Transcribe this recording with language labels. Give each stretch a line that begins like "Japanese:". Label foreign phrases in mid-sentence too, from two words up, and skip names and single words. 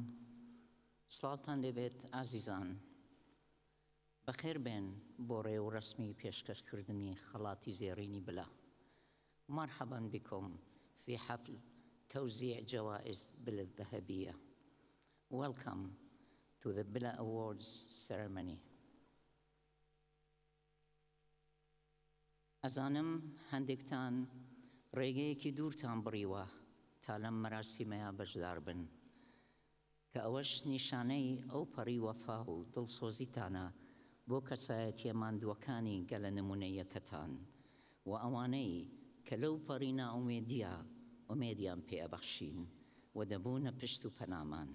Central Kurdish: سڵاوتان دەبێت ئازیزان. بەخێر بێن بۆ ڕێ و ڕسمی پێشکەشکردنی خەڵاتی زێڕینی بلا.
Arabic: مرحبا بكم في حفل توزيع جوائز بلا الذهبية.
English: Welcome to the Billa Awards ceremony.
Central Kurdish: ئەزانم هەندێکتان ڕێگەیەکی دوورتان بڕیوە تا لەم مەراسیمەیە بەشدار بن کە ئەوەش نیشانەی ئەو پەڕی وەفا و دڵسۆزیتانە بۆ کەسایەتیە ماندووەکانی گەلە نمونەیەکەتان و ئەوانەی کە لەو پەڕی ناومێدیە ئومێدیان پێ ئەبەخشین و دەبوونە پشت و پەنامان.